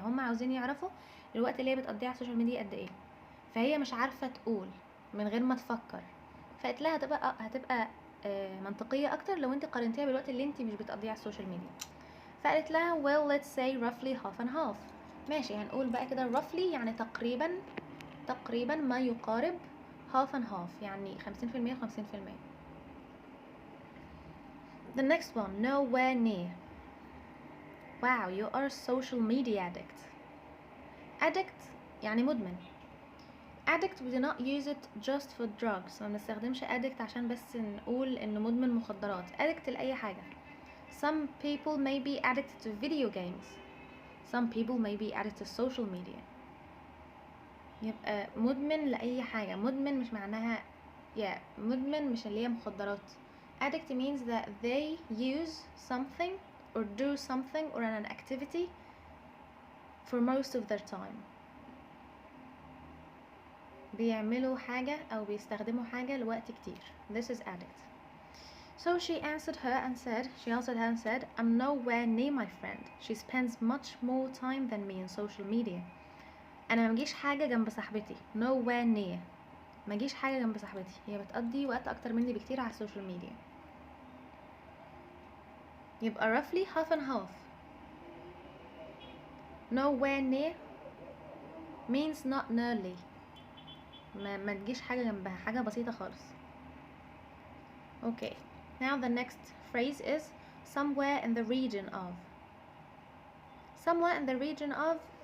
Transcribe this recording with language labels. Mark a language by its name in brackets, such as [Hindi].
[Arabic] هما عاوزين يعرفوا الوقت اللي هي بتقضيه على السوشيال ميديا قد ايه، فهي مش عارفة تقول من غير ما تفكر، فقالت لها هتبقى منطقية أكتر لو انتي قارنتيها بالوقت اللي انتي مش بتقضيه على السوشيال ميديا. فقالت لها [English] well let's say roughly half and half. [Arabic] ماشي، هنقول بقى كده roughly يعني تقريبا ما يقارب [English] half and half، [Arabic] يعني 50% و50%. [English] The next one, nowhere near. Wow, you are a social media addict. [Arabic] Addict يعني مدمن. [English] Addict we do not use it just for drugs. [Arabic] ما بنستخدمش addict عشان بس نقول إنه مدمن مخدرات. Addict لأي حاجة. [English] Some people may be addicted to video games. Some people may be addicted to social media. [Arabic] يبقى مدمن لأي حاجة. مدمن مش معناها مدمن مش اللي هي مخدرات. [English] Addict means that they use something or do something or an activity for most of their time. [Arabic] بيعملوا حاجة أو بيستخدموا حاجة لوقت كتير. [English] This is addict. So she answered her and said, I'm nowhere near my friend. She spends much more time than me on social media. [Arabic] أنا مجيش حاجة جنب صاحبتي. [English] Nowhere near. [Arabic] مجيش حاجة جنب صاحبتي. هي بتقضي وقت أكتر مني بكتير على السوشيال ميديا. يبقى [English] roughly half and half. Nowhere near means not nearly. [Arabic] ما تجيش حاجة جنبها، حاجة بسيطة خالص. [English] Okay, now the next phrase is somewhere in the region of. Somewhere in the region of